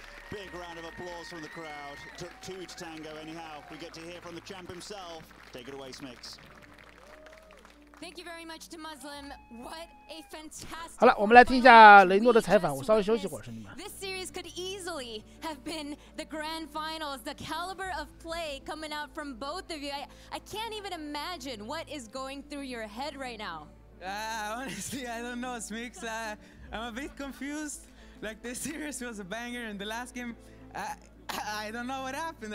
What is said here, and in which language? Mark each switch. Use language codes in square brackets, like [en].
[en] Big round of applause from the crowd. Took 2 to tango anyhow. We get to hear from the champ himself. Take it away, Smix. Thank you very much to Muslim. What a fantastic. [zh] 好了，我们来听一下雷诺的采访。我稍微休息会儿，兄弟们。 [en] This series could easily have been the grand finals. The caliber of play coming out from both of you. I can't even imagine what is going through your head right now. Honestly, I don't know, Smix. I'm a bit confused. Like, this series was a banger, and the last game, I don't know what happened.